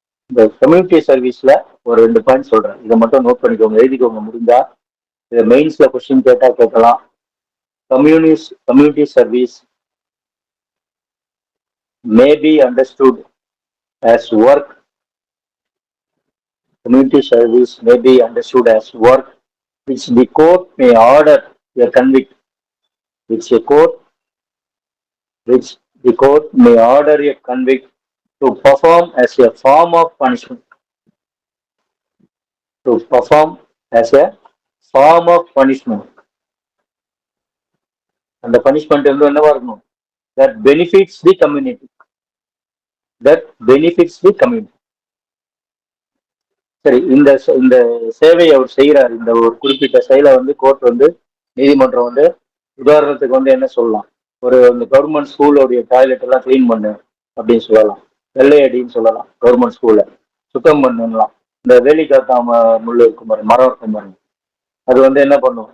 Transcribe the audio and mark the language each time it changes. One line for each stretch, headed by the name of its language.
Tamil: இந்த கம்யூனிட்டி சர்வீஸ்ல ஒரு 2 பாயிண்ட் சொல்றேன். இதை மட்டும் நோட் பண்ணிக்கோங்க, எழுதிக்கோங்க முடிஞ்சா. இதை மெயின்ஸ்ல கொஸ்டின் கேட்டா கேட்கலாம்.
English: Community service may be understood as work. Community service may be understood as work which the court may order a convict, which a court which the court may order a convict to perform as a form of punishment. To perform as a form of punishment.
Tamil: அந்த punishment வந்து என்னவா இருக்கணும்?
English: That benefits the community. That benefits the community.
Tamil: சரி, இந்த இந்த சேவையை அவர் செய்யறாரு. இந்த ஒரு குறிப்பிட்ட செயலை வந்து கோர்ட் வந்து நீதிமன்றம் வந்து உதாரணத்துக்கு வந்து என்ன சொல்லலாம்? ஒரு இந்த கவர்மெண்ட் ஸ்கூலோடைய டாய்லெட் எல்லாம் கிளீன் பண்ணு அப்படின்னு சொல்லலாம். வெள்ளை அடின்னு சொல்லலாம். கவர்மெண்ட் ஸ்கூல்ல சுத்தம் பண்ணலாம். இந்த வேலிக்காத்தா முள்ளு இருக்கும் பாருங்க, மரம் இருக்கும் பாருங்க, அது வந்து என்ன பண்ணும்?